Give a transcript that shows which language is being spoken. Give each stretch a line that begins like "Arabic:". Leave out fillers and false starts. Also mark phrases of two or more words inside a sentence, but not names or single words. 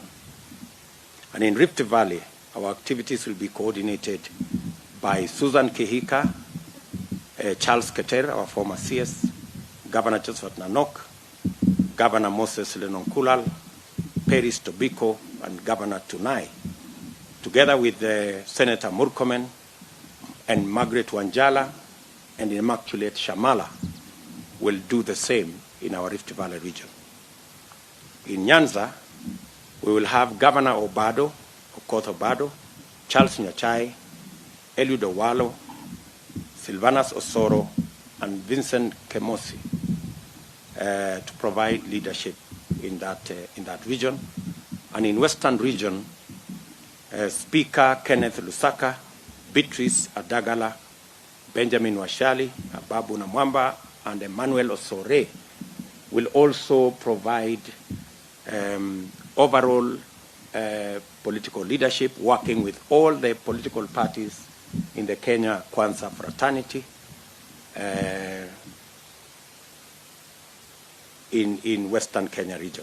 English: And in Rift Valley, our activities will be coordinated by Susan Kihika, Charles Keter, our former CS, Governor Josephat Nanok, Governor Moses Lenonkulal, Peris Tobiko, and Governor Tunai, together with Senator Murkomen and Margaret Wanjala and Immaculate Shamala, will do the same in our Rift Valley region. In Nyanza, we will have Governor Obado, Okoth Obado, Charles Nyachai, Eliud Owalo, Silvanus Osoro, and Vincent Kemosi to provide leadership in that region. And in Western region, Speaker Kenneth Lusaka, Beatrice Adagala, Benjamin Washali, Ababu Namwamba, and Emmanuel Osore will also provide overall political leadership, working with all the political parties in the Kenya Kwanza fraternity in Western Kenya region.